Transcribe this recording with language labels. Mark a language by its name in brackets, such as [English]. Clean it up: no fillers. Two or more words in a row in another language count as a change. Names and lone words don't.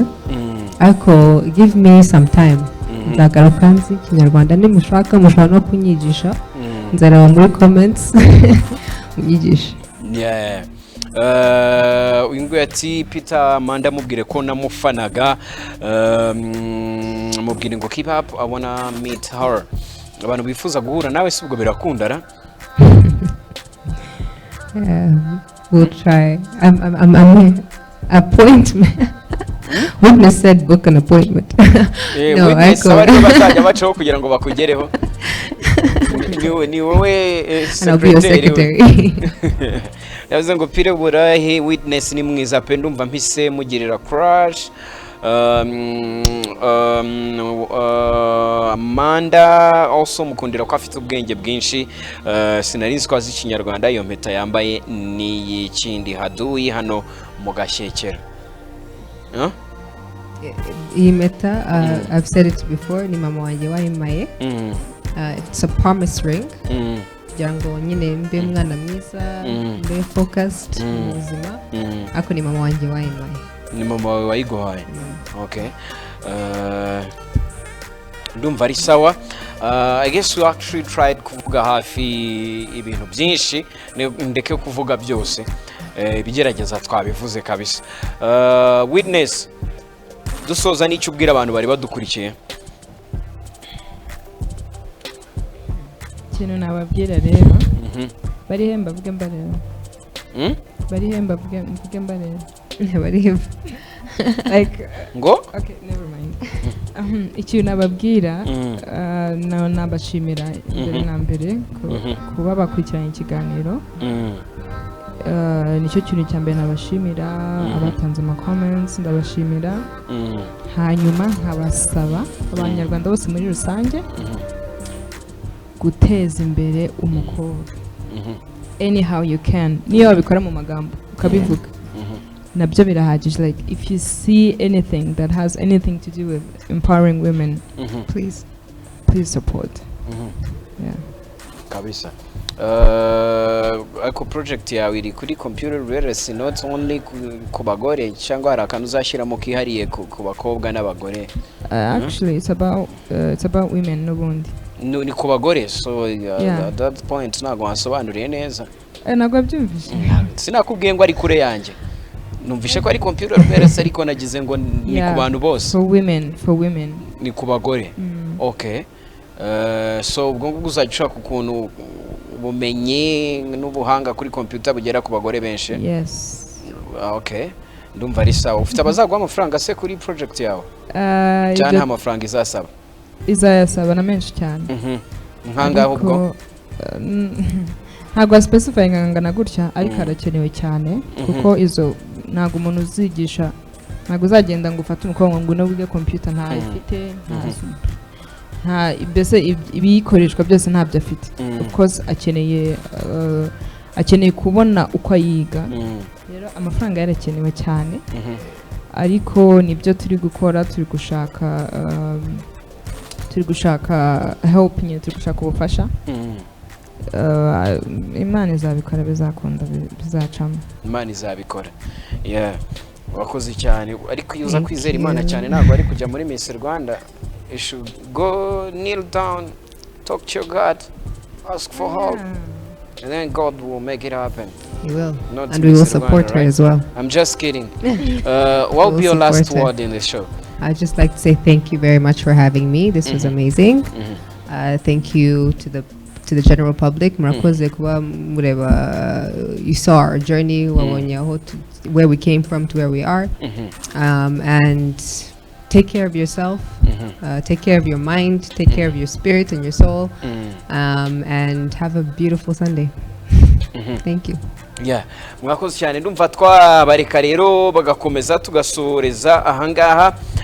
[English] Ariko give me some time. [Kinyarwanda] Nzagaruka nzi ikinyarwanda, nimushaka mushobora no kunyigisha. Nzareba muri comments unyigisha. Yeah. Uyu nguyu ati Peter Amanda mubwire ko namufanaga, mubwire ngo [English] keep up, I wanna meet her. [Kinyarwanda] Abantu bifuza guhura nawe si ubwo birakundara? [English] We'll try. I'm appointment. Witness said book an appointment. No, [Kinyarwanda] Witness abari bazajya bacaho kugira ngo bakugereho. Ni wowe secretary. Yavuze ngo Peter burahe Witness ni mwiza pe, ndumva mpise mugirira crush. Amanda also mukundira ko afite ubwenge bwinshi, sinarizi ko azi ikinyarwanda. Iyo mpeta yambaye ni ikindi haduyi hano mu Gashyekera. Iyi mpeta [English] I've said it before, [Kinyarwanda] ni mama wanjye wayimpaye. [English] It's a promise ring. [Kinyarwanda] Kugira ngo nyine mbe mwana mwiza, mbe focused mu buzima. Ako ni mama wanjye wayimpaye. Ni mama wawe wayiguhaye? Okay. Ndumva ari sawa. [English] I guess we actually tried [Kinyarwanda] kuvuga hafi ibintu byinshi, ndeke kuvuga byose. Bigerageza twabivuze kabisa. Witness, dusoza n'icyo ubwira abantu bari badukurikiye. Ikintu nababwira rero, barihemba vuge mbareba. Barihemba vuge mbareba. Barihemba. [English] Like [Kinyarwanda] Ngo? [English] okay, never mind. [Kinyarwanda] Ikintu nababwira, nabashimira mbere na mbere kuba bakurikiranye ikiganiro. Nicyo kintu cya mbere nabashimira, abatanze ama comments ndabashimira. Hanyuma nkabasaba abanyarwanda bose muri rusange guteza imbere umukobwa. [English] Anyhow you can. [Kinyarwanda] Niyo wabikora mu magambo ukabivuga, nabyo birahagije. [English] Like if you see anything that has anything to do with empowering women, please support. Yeah. [Kinyarwanda] Kabisa. Ako project yawe iri kuri [English] computer literacy, not only [Kinyarwanda] ku bagore cyangwa hari akantu uzashyiramo kihariye ku bakobwa n'abagore? [English] Actually it's about women n'ubundi. [Kinyarwanda] Ni ku bagore, [English] so at that point [Kinyarwanda] ntabwo wansobanuriye neza. Ntabwo byumvise. Sinakubwiye ngo ari kure yanjye. Numvishe ko ari [English] computer literacy [Kinyarwanda] ariko nagize ngo ni ku bantu bose. [English] For women. [Kinyarwanda] Ni ku bagore. Okay. So ubwo ngubwo uzajya ushaka ukuntu ubumenyi n'ubuhanga kuri computer bugera ku bagore benshi? [English] Yes. [Kinyarwanda] Okay. Ndumva ari sawa. Ufite abazagwa amafaranga se kuri project yawe? Cyane amafaranga izasaba? Izayasaba na menshi cyane. Nkangaho ubwo? ntabwo specifying ngana gutya ariko arakenewe cyane kuko izo ntabwo umuntu uzigisha ntabwo uzagenda ngo ufate umukongo ngo wige computer nta ifite nta mbese ibikoreshwa byose ntabyo afite [English] of course [Kinyarwanda] akeneye kubona uko ayiga rero amafaranga yarakenewe cyane ariko nibyo turi gukora turi gushaka help nyine turi gushaka ubufasha Imana izabikora bizakunda bizacamo Imana izabikora wakoze cyane ariko iyo uza kwizera Imana cyane ntabwo ari kujya muri [English] Miss Rwanda you should go kneel down talk to your God ask for help and then God will make it happen. He will. And we will support her as well. I'm just kidding. What will be your last word in the show? I'd just like to say thank you very much for having me. This was amazing. Thank you to the general public. [Kinyarwanda] Murakoze kuba mureba [English] you saw our journey where we came from to where we are. And take care of yourself. Take care of your mind. Take care of your spirit and your soul. And have a beautiful Sunday. Thank you. [Kinyarwanda] Mwakoze cyane ndumva twabareka rero bagakomeza tugasoreza ahangaha